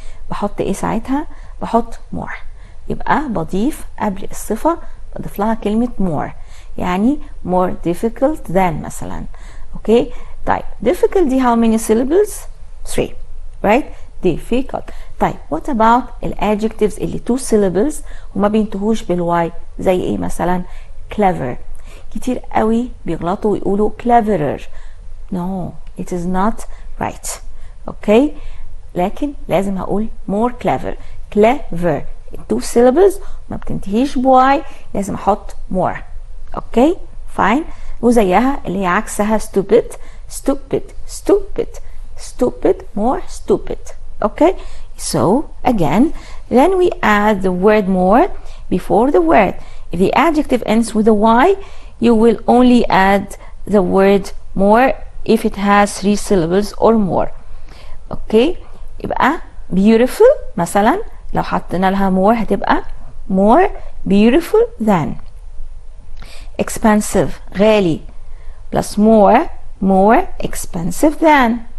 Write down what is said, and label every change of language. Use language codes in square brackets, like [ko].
[ar] بحط إيه ساعتها؟ بحط more. يبقى بضيف قبل الصفة بضيف لها كلمة more، يعني [en] more difficult than [ar] مثلا. اوكي، طيب [en] difficult دي how many syllables؟ 3 right؟ difficult. [ar] طيب [en] what about [ar] الادجectives اللي 2 syllables وما بينتهوش بالواي؟ زي ايه مثلا؟ clever. كتير قوي بيغلطوا ويقولوا cleverer. [en] no it is not right. [ar] اوكي، لكن لازم هقول more clever. clever 2 syllables ما بتنتهيش بواي، لازم احط more. اوكي فاين. وزيها اللي هي عكسها stupid. [en] stupid stupid stupid more stupid. Okay, so again then we add the word more before the word. If the adjective ends with a y, you will only add the word more if it has 3 syllables or more. [ar] اوكي، يبقى beautiful مثلا لو حطينا لها more هتبقى [en] more beautiful than. expensive غالي plus more expensive than.